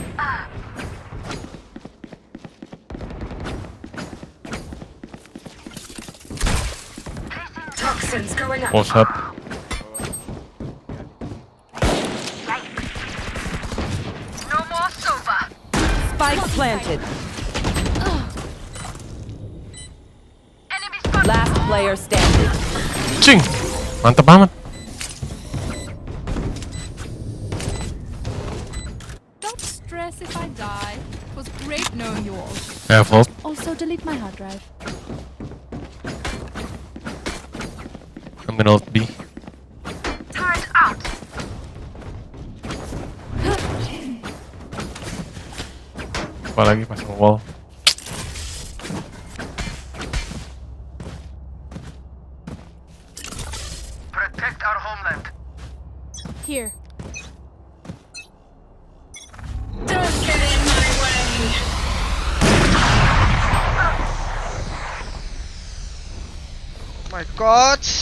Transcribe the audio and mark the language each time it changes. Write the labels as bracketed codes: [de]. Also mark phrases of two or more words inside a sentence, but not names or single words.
[en] Toxins going up. What's up? No more soba. Spike planted. Last player standing. [id] Cing. Mantap banget. [en] If I die, it was great knowing you all. Yeah, fault. Also, delete my hard drive. I'm gonna ult B. Turret out. [id] Apalagi pasang wall. [en] Protect our homeland. Here. Don't get in my way. My God.